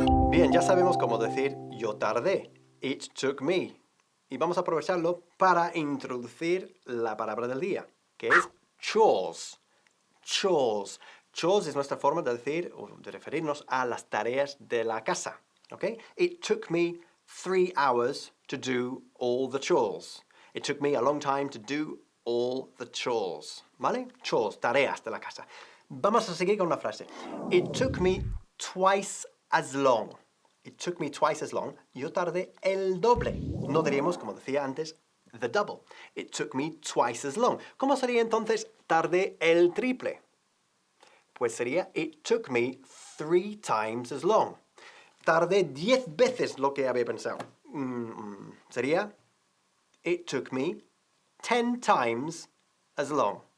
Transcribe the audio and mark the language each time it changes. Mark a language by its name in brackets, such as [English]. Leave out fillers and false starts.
[Spanish] Bien, ya sabemos cómo decir yo tardé. [English] It took me. [Spanish] Y vamos a aprovecharlo para introducir la palabra del día, que es chores. Chores. Chores es nuestra forma de decir o de referirnos a las tareas de la casa. ¿Okay? [English] It took me 3 hours to do all the chores. It took me a long time to do all the chores. [Spanish] ¿Vale? Chores, tareas de la casa. Vamos a seguir con una frase. [English] It took me twice as long. It took me twice as long. [Spanish] Yo tardé el doble. No diríamos, como decía antes, the double. [English] It took me twice as long. [Spanish] ¿Cómo sería entonces tardé el triple? Pues sería [English] it took me 3 times as long. [Spanish] Tardé 10 veces lo que había pensado. Sería [English] it took me 10 times as long.